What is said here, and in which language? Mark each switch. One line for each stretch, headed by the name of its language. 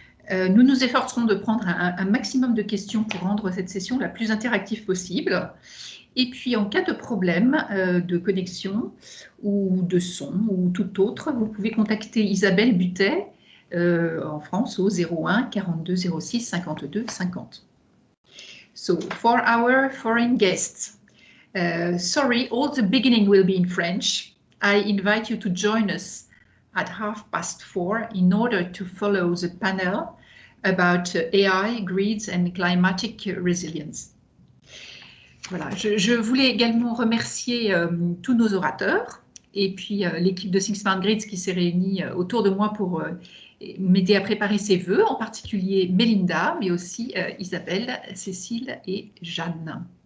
French: Nous nous efforcerons de prendre un maximum de questions pour rendre cette session la plus interactive possible. Et puis, en cas de problème de connexion ou de son ou tout autre, vous pouvez contacter Isabelle Butet en France au 01 42 06 52 50.
English: So, for our foreign guests, sorry, all the beginning will be in French. I invite you to join us at 4:30 in order to follow the panel about AI, grids and climatic resilience.
French: Voilà, je voulais également remercier tous nos orateurs et puis l'équipe de Think Smart Grids qui s'est réunie autour de moi pour m'aider à préparer ces vœux, en particulier Mélinda, mais aussi Isabelle, Cécile et Jeanne.